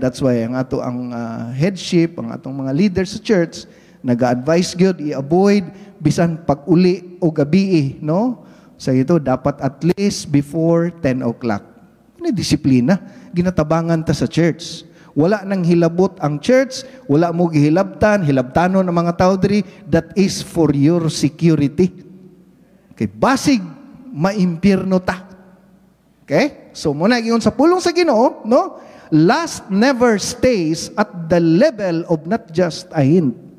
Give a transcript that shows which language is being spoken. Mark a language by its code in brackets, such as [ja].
[ceb] That's why ang ato ang headship, ang atong mga leaders sa church, nag-advise gyud i-avoid bisan pag-uli o gabi, no? Sa ito, dapat at least before 10 o'clock. Ano disiplina? Ginatabangan ta sa church. Wala nang hilabot ang church, wala mo gihilabtan, hilabtanon ang mga tao diri, [en] that is for your security. [ceb] Okay, basig maimpirno ta. Okay? So muna ingon sa pulong sa Ginoo, no? [en] Lust never stays at the level of not just a hint.